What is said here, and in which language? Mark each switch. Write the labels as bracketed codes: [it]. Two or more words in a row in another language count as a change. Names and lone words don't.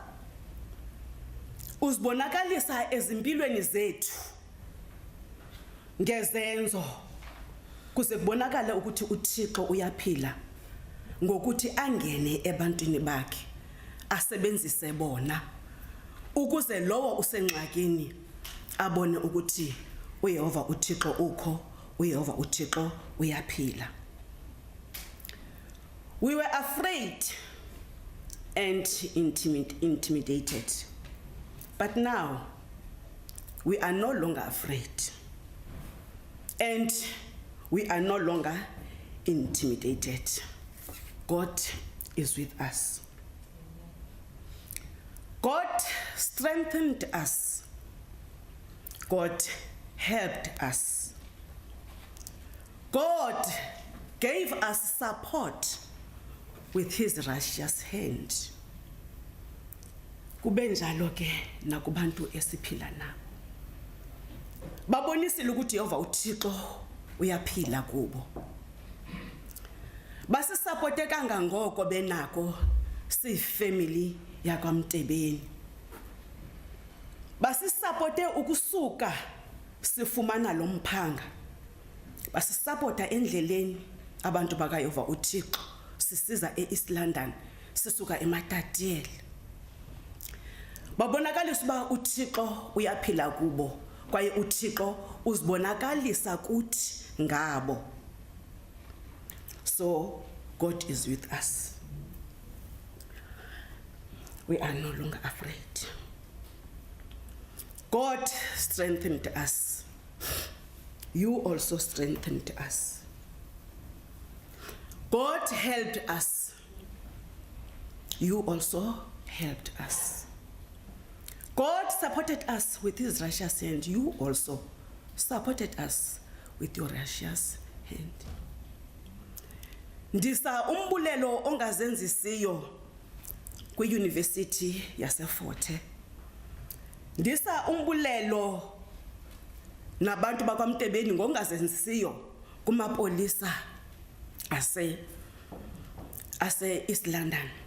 [xh] uzibonakalisa ezimpilweni zethu ngezenzo kuze kubonakala ukuthi uThixo uyaphila, ngokuthi angene ebantwini bakhe asebenzise bona ukuze lowo usengxakini abone ukuthi uYehova uThixo ukho, uYehova uThixo uyaphila. [en] We were afraid and intimidated, but now we are no longer afraid and we are no longer intimidated. God is with us. God strengthened us. God helped us. God gave us support with his righteous hand. [xh] Kube njalo ke nakubantu esiphila nabo. Babonisile ukuthi Yehova uThixo uyaphila kubo. Basisupport kangangoko benako siyifamily yakwaMtebeni. Basisupport ukusuka sifumana lo mphanga. Basisupport endleleni abantu bakaYehova uThixo sisiza eEast London sisuka eMatatiyeli. Babonakalisa uba uThixo uyaphila kubo, kwaye uThixo uzibonakalisa kuthi ngabo. [en] So God is with us. We are no longer afraid. God strengthened us. You also strengthened us. God helped us. You also helped us. God supported us with his righteous hand. You also supported us with your righteous hand. [xh] Ndisa umbulelo ongazenzisiyo kwi-University yase Fort Hare. Ndisa umbulelo nabantu bakwaMtebeni ngongazenzisiyo kumapolisa ase East London.